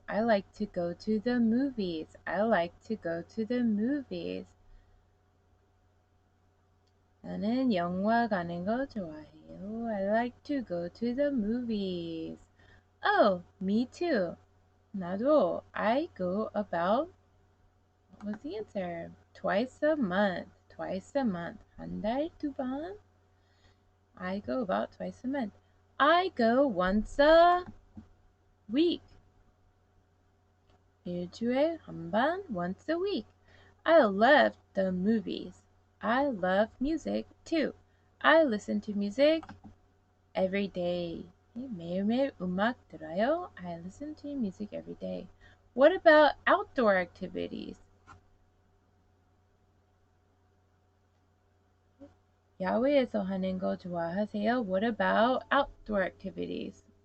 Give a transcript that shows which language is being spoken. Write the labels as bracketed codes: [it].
[en] I like to go to the movies. I like to go to the movies. [ko] 나는 영화 가는 거 좋아해요. [en] I like to go to the movies. Oh, me too. 나도. I go about, what was the answer? Twice a month. Twice a month. [ko] 한 달, 2번. [en] I go about twice a month. I go once a week. [ko] 일주일에 한 번, [en] once a week. I love the movies. I love music too. I listen to music every day. [ko] 매일매일 음악 들어요. [en] I listen to music every day. What about outdoor activities? [ko] 야외에서 하는 거 좋아하세요? [en] What about outdoor activities?